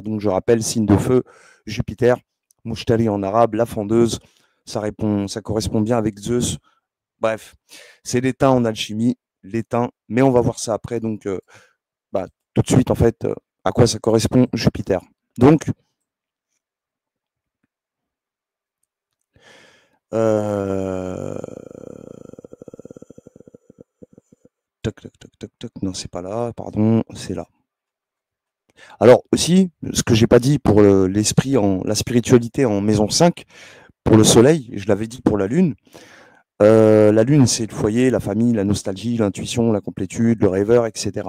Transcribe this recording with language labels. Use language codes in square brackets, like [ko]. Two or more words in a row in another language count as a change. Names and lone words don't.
[fr] Donc je rappelle, signe de feu, Jupiter, Mouchtari en arabe, la fendeuse, ça correspond bien avec Zeus. Bref, c'est l'étain en alchimie, l'étain, mais on va voir ça après, donc tout de suite en fait, à quoi ça correspond Jupiter. Donc, toc, toc, toc, toc, toc, non, c'est pas là, pardon, c'est là. Alors aussi, ce que j'ai pas dit pour l'esprit, la spiritualité en maison 5, pour le soleil, je l'avais dit pour la lune, c'est le foyer, la famille, la nostalgie, l'intuition, la complétude, le rêveur, etc.